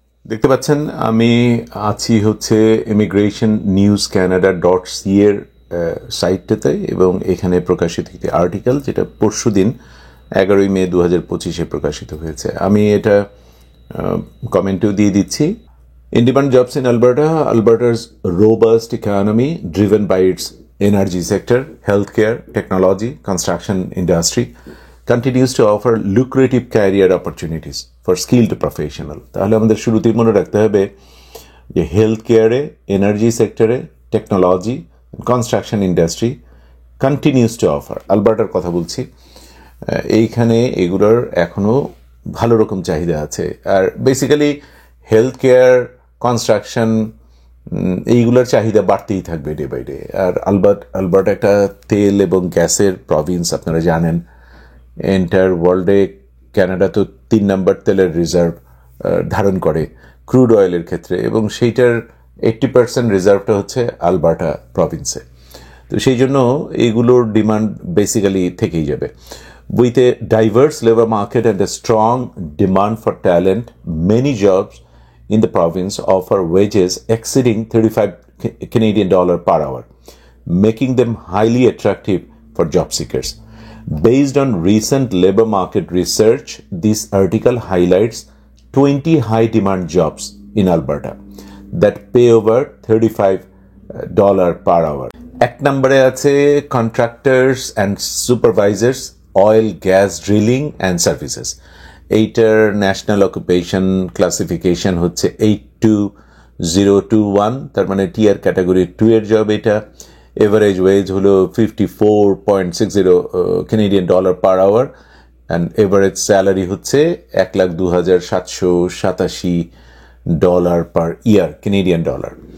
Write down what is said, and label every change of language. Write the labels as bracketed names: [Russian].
[Bangla] দেখতে পাচ্ছেন আমি আছি হচ্ছে immigration-news-canada.ca এর সাইটটাতে, এবং এখানে প্রকাশিত একটি আর্টিকেল যেটা পরশুদিন 11 মে 2025 প্রকাশিত হয়েছে। আমি এটা কমেন্টেও দিয়ে দিচ্ছি। [English] In demand jobs in Alberta, Alberta's robust economy driven by its energy sector, healthcare, technology, construction industry continues to offer lucrative career opportunities for skilled professional. [Bangla] তাহলে আমাদের শুরুতেই মনে রাখতে হবে যে হেলথ কেয়ারে, এনার্জি সেক্টরে, technology, construction industry [English] Continues to offer. [Bangla] আলবার্টার কথা বলছি। এইখানে এগুলোর এখনো ভালো রকম চাহিদা আছে। আর বেসিক্যালি হেলথ কেয়ার, কনস্ট্রাকশন এইগুলোর চাহিদা বাড়তেই থাকবে day by day. আর Alberta একটা তেল এবং গ্যাসের প্রভিন্স, আপনারা জানেন। এন্টার ওয়ার্ল্ডে কানাডা তো 3 নম্বর তেলের রিজার্ভ ধারণ করে ক্রুড অয়েলের ক্ষেত্রে, এবং সেইটার 80% রিজার্ভটা হচ্ছে আলবার্টা প্রভিন্সে। তো সেই জন্য এইগুলোর ডিমান্ড বেসিক্যালি থেকেই যাবে। [English] With a diverse labor market and a strong demand for talent, many jobs in the province offer wages exceeding $35 per hour, making them highly attractive for job seekers. Based on recent labor market research, this article highlights 20 high-demand jobs in Alberta that pay over $35 per hour. [Bangla] এক নম্বরে আছে [English] contractors and supervisors, oil, gas, drilling and services. [Bangla] এইটার national occupation classification হচ্ছে 82021, তার মানে টিয়ার category 2 এর job এটা। Average wedge হলো $54.60 Canadian dollar per hour, and average salary হচ্ছে $1,02,787 per year Canadian dollar.